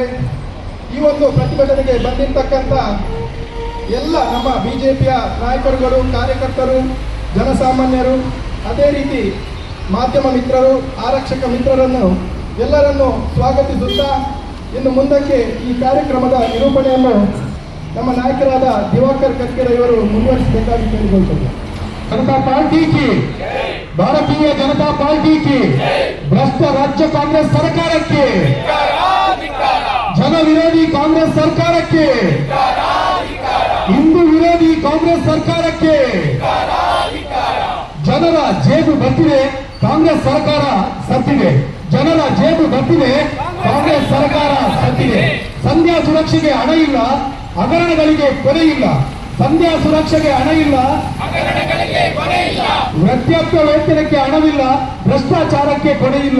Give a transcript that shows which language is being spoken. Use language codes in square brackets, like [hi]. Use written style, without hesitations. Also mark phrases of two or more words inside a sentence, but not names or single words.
[kn] ಈ ಒಂದು ಪ್ರತಿಭಟನೆಗೆ ಬಂದಿರತಕ್ಕಂಥ ಎಲ್ಲ ನಮ್ಮ ಬಿಜೆಪಿಯ ನಾಯಕರುಗಳು, ಕಾರ್ಯಕರ್ತರು, ಜನಸಾಮಾನ್ಯರು, ಅದೇ ರೀತಿ ಮಾಧ್ಯಮ ಮಿತ್ರರು, ಆರಕ್ಷಕ ಮಿತ್ರರನ್ನು ಎಲ್ಲರನ್ನು ಸ್ವಾಗತಿಸುತ್ತಾ ಇನ್ನು ಮುಂದಕ್ಕೆ ಈ ಕಾರ್ಯಕ್ರಮದ ನಿರೂಪಣೆಯನ್ನು ನಮ್ಮ ನಾಯಕರಾದ ದಿವಾಕರ್ ಕರ್ಕೆರೆ ಇವರು ಮುಂದುವರಿಸಬೇಕಾಗಿ ಕೇಳಿಕೊಳ್ಳುತ್ತೇವೆ. [hi] जनता पार्टी की, भारतीय जनता पार्टी की भ्रष्ट राज्य कांग्रेस सरकार के, जन विरोधी कांग्रेस सरकार के, हिंदू विरोधी कांग्रेस सरकार के, [kn] ಜನರ ಜೇಬು ಬತ್ತಿದೆ, ಕಾಂಗ್ರೆಸ್ ಸರ್ಕಾರ ಸತ್ತಿದೆ. ಜನರ ಜೇಬು ಬತ್ತಿದೆ, ಕಾಂಗ್ರೆಸ್ ಸರ್ಕಾರ ಸತ್ತಿದೆ. ಸಂಧ್ಯಾ ಸುರಕ್ಷೆಗೆ ಹಣ ಇಲ್ಲ, ಹಗರಣಗಳಿಗೆ ಕೊನೆ ಇಲ್ಲ. ಸಂಧ್ಯಾ ಸುರಕ್ಷೆಗೆ ಹಣ ಇಲ್ಲ, ವೃದ್ಧಾಪ್ಯ ವೇತನಕ್ಕೆ ಹಣವಿಲ್ಲ, ಭ್ರಷ್ಟಾಚಾರಕ್ಕೆ ಕೊನೆ ಇಲ್ಲ.